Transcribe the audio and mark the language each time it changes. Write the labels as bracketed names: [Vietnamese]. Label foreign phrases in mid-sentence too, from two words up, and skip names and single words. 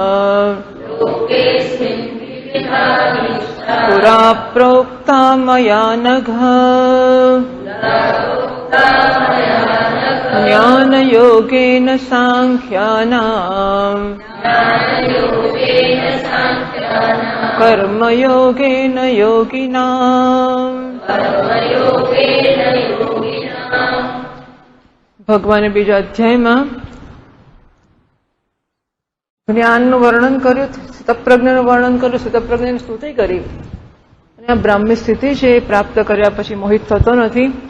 [Sanskrit] पुरा प्रोक्ता मया नघ ज्ञानयोगेन साङ्ख्यानाम् कर्मयोगेन योगिनाम्। [Gujarati] ભગવાને બીજા અધ્યાયમાં જ્ઞાનનું વર્ણન કર્યું, સ્થિતપ્રજ્ઞનું વર્ણન કર્યું, સ્થિતપ્રજ્ઞની સ્તુતિ કરી અને આ બ્રાહ્મી સ્થિતિ છે એ પ્રાપ્ત કર્યા પછી મોહિત થતો નથી.